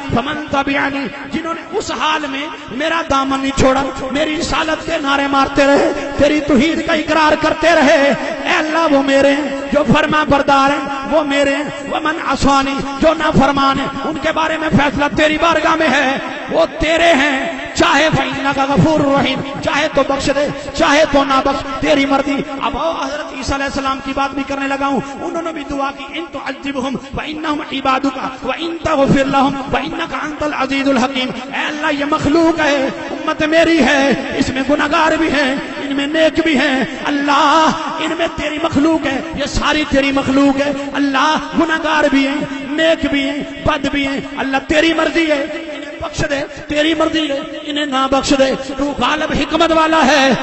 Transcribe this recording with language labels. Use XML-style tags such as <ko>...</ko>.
<ar>فمن تبعنی,</ar> <ur>جنہوں نے اس حال میں میرا دامن نہیں چھوڑا, میری رسالت کے نعرے مارتے رہے, تیری توحید کا اقرار کرتے رہے, اے اللہ وہ میرے ہیں, جو فرما بردار ہیں وہ میرے ہیں,</ur> <ar>ومن عصانی,</ar> <ur>جو نافرمان ہیں ان کے بارے میں فیصلہ تیری بارگاہ میں ہے, وہ تیرے ہیں. چاہے</ur> <ar>فإنک غفور رحیم,</ar> <ur>چاہے تو بخش دے چاہے تو نہ بخش, تیری مرضی. اب حضرت عیسیٰ علیہ السلام کی بات بھی کرنے لگا ہوں, انہوں نے بھی دعا کی</ur> <ar>ان تعذبہم فإنہم عبادک وإن تغفر لہم فإنک انت العزیز الحکیم.</ar> <ur>اے اللہ یہ مخلوق ہے, امت میری ہے, اس میں گناہگار بھی ہیں, ان میں نیک بھی ہیں, اللہ ان میں تیری مخلوق ہے, یہ ساری تیری مخلوق ہے, اللہ گناہگار بھی ہیں, نیک بھی ہیں, بد بھی ہیں, اللہ تیری مرضی ہے, بخش دے تیری مرضی ہے, انہیں نہ بخش دے, تو غالب حکمت والا ہے.</ur>